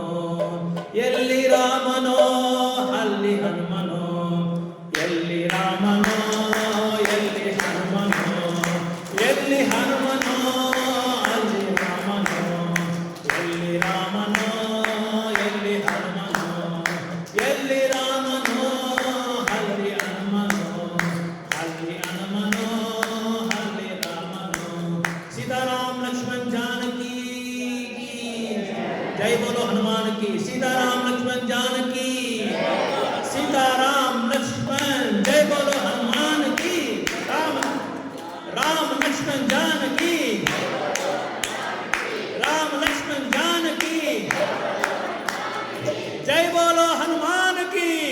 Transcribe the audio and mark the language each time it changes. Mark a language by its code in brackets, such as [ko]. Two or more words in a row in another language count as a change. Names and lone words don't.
[kn] ಎಲ್ಲಿ ರಾಮನೋ ಅಲ್ಲಿ ಹನುಮನೋ, ಎಲ್ಲಿ ರಾಮನೋ ಎಲ್ಲಿ ಹನುಮನೋ, ಎಲ್ಲಿ ಹನುಮನೋ ಅಲ್ಲಿ ರಾಮನೋ, ಎಲ್ಲಿ ರಾಮನೋ ಎಲ್ಲಿ ಹನುಮನೋ, ಎಲ್ಲಿ ರಾಮನೋ ಅಲ್ಲಿ ಹನುಮನೋ, ಅಲ್ಲಿ ಹನುಮನೋ ಅಲ್ಲಿ ರಾಮನೋ. [hi] सीताराम लक्ष्मण जानकी जय बोलो हनुमान की। सीताराम लक्ष्मण जानकी, सीताराम लक्ष्मण जय बोलो हनुमान की। राम राम लक्ष्मण जानकी, राम लक्ष्मण जानकी जय बोलो हनुमान की।